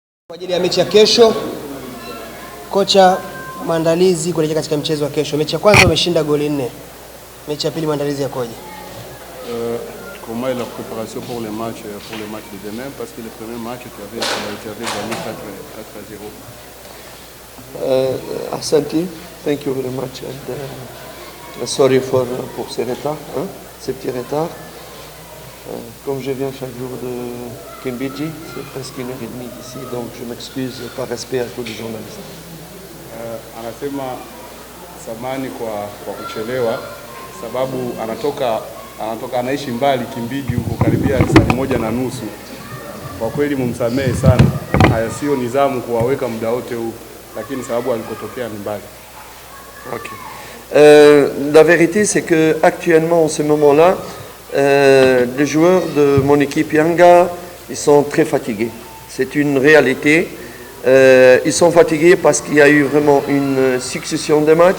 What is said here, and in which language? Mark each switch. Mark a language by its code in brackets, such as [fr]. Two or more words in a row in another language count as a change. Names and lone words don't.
[sw] Kwa ajili ya mechi ya kesho, kocha, maandalizi kuelekea katika mchezo wa kesho. Mechi ya kwanza umeshinda goli 4. Mechi ya pili maandalizi yakoje? [fr] Comment est la préparation pour le match de demain, parce que le premier match tu avais gagné 4-0. [en] Ahsanti, thank you very much and sorry [fr] pour ces retards, ces petits retards. Comme je viens chaque jour de Kimbiji, c'est presque 1h30 d'ici, donc je m'excuse par respect à tous les journalistes. [sw] Anasema samani kwa kuchelewa sababu anatoka anaishi mbali Kimbiji huko karibia saa 1:30. Kwa kweli mumsamehe sana. Haya sio nizamu kuwaweka muda wote huu, lakini sababu alikotokea ni mbali. OK. [fr] La vérité c'est que actuellement en ce moment-là les joueurs de mon équipe Yanga, ils sont très fatigués. C'est une réalité. Ils sont fatigués parce qu'il y a eu vraiment une succession de matchs.